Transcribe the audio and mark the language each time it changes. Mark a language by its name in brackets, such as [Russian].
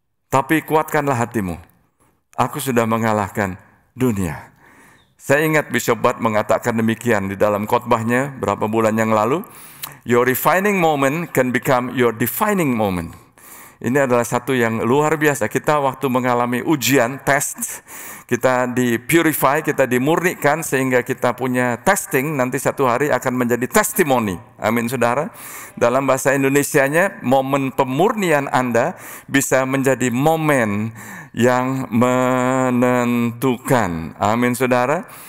[Indonesian] Tapi kuatkanlah hatimu, aku sudah mengalahkan dunia. Saya ingat Bishop Budd mengatakan demikian di dalam khotbahnya berapa bulan yang lalu. [English] Your refining moment can become your defining moment. [Indonesian] Ini adalah satu yang luar biasa. Kita waktu mengalami ujian, test, kita di-purify, kita dimurnikan sehingga kita punya testing, nanti satu hari akan menjadi testimoni. Amin saudara. Dalam bahasa Indonesianya, momen pemurnian Anda bisa menjadi momen yang menentukan. Amin saudara.